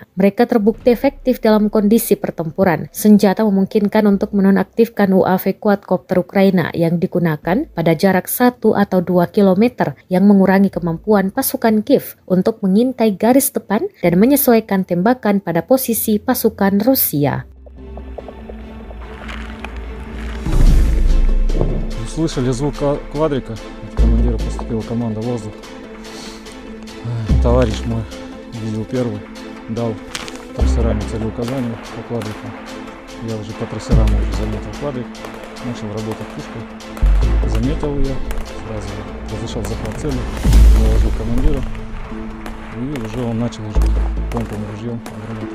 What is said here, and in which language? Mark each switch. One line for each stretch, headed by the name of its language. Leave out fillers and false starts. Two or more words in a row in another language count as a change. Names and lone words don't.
Indonesian: Mereka terbukti efektif dalam kondisi pertempuran. Senjata memungkinkan untuk menonaktifkan
English: UAV quadcopter
Indonesian: Ukraina yang digunakan pada jarak 1 atau 2 km yang mengurangi kemampuan pasukan Kiev untuk mengintai garis depan dan menyesuaikan tembakan pada posisi pasukan Rusia.
Russian: Услышали звук квадрика, от командира поступила команда «Воздух». Товарищ мой видел первый, дал трассерами целеуказания по квадрику. Я уже по трассерам уже заметил квадрик, начал работать пушкой, заметил ее, сразу разрешал захват цели, доложил командиру, и уже он начал уже помповым ружьем гранату.